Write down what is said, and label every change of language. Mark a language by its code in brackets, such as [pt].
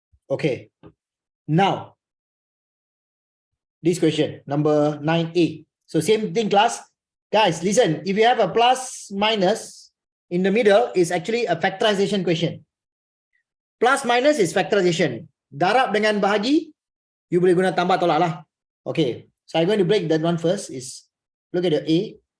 [en] Okay. Now, this question, number 9A. So same thing, class. Guys, listen, if you have a plus minus in the middle, is actually a factorization question. Plus minus is factorization. [ms] Darab dengan bahagi, you boleh guna tambah tolak lah. [en] Okay, so I'm going to break that one first. Is look at the A.